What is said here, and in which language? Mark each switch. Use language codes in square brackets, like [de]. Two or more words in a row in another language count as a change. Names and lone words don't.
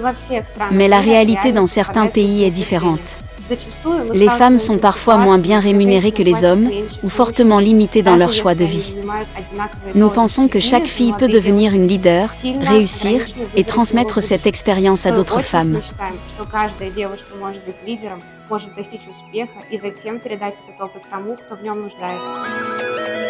[fr] Mais la réalité dans certains pays est différente. Les femmes sont parfois moins bien rémunérées que les hommes, ou fortement limitées dans leur choix de vie. Nous pensons que chaque fille peut devenir une leader, réussir, et transmettre cette expérience à d'autres femmes. [ru] Может достичь успеха и затем передать этот опыт тому, кто в нем нуждается.